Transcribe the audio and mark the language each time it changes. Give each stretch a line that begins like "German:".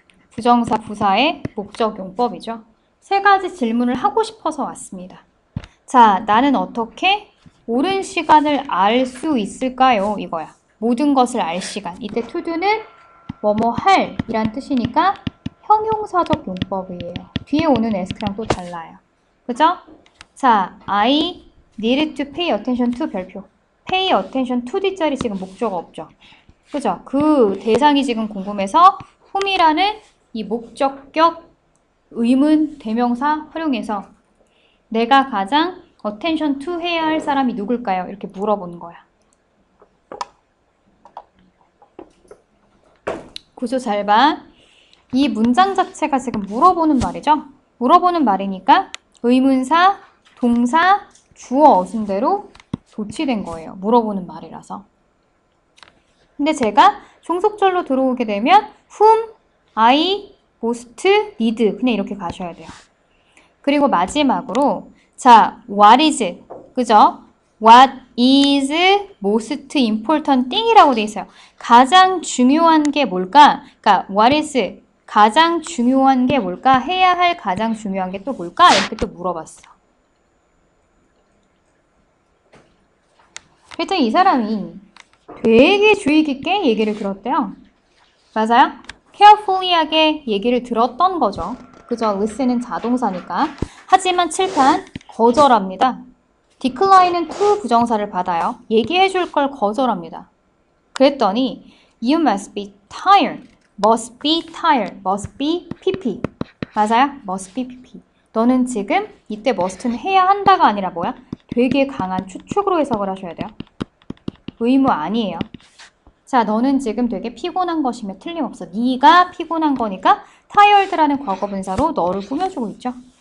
Korean: 부정사, 부사의 목적 용법이죠. 세 가지 질문을 하고 싶어서 왔습니다. 자, 나는 어떻게 옳은 시간을 알 수 있을까요? 이거야. 모든 것을 알 시간. 이때 to do는 뭐뭐 할 이란 뜻이니까 형용사적 용법이에요. 뒤에 오는 ask랑 또 달라요. 그죠?
English: 자, I need to pay attention to 별표.
Korean: pay attention to 뒷자리 지금 목적어 없죠? 그죠? 그 대상이 지금 궁금해서 whom이라는 이 목적격 의문 대명사 활용해서 내가 가장 attention to 해야 할 사람이 누굴까요? 이렇게 물어보는 거야. 구조 잘 봐. 이 문장 자체가 지금 물어보는 말이죠. 물어보는 말이니까 의문사, 동사, 주어 어순대로 도치된 거예요. 물어보는 말이라서. 근데 제가 종속절로 들어오게 되면 whom, I, most, need 그냥 이렇게 가셔야 돼요. 그리고 마지막으로 자, what is, 그죠?
English: What is most important thing
Korean: 이라고 돼 있어요. 가장 중요한 게 뭘까? 그러니까 what is 가장 중요한 게 뭘까? 해야 할 가장 중요한 게 또 뭘까? 이렇게 또 물어봤어. 그랬더니 이 사람이 되게 주의 깊게 얘기를 들었대요. 맞아요? carefully하게 얘기를 들었던 거죠. 그죠? listen은 자동사니까. 하지만 7판 거절합니다. decline은 to 부정사를 받아요. 얘기해 줄 걸 거절합니다. 그랬더니
English: you must be tired. must be tired. must be pp.
Korean: 맞아요?
English: must be pp.
Korean: 너는 지금 이때 must는 해야 한다가 아니라 뭐야? 되게 강한 추측으로 해석을 하셔야 돼요. 의무 아니에요. 자, 너는 지금 되게 피곤한 것이면 틀림없어. 네가 피곤한 거니까 tired라는 과거분사로 너를 꾸며주고 있죠.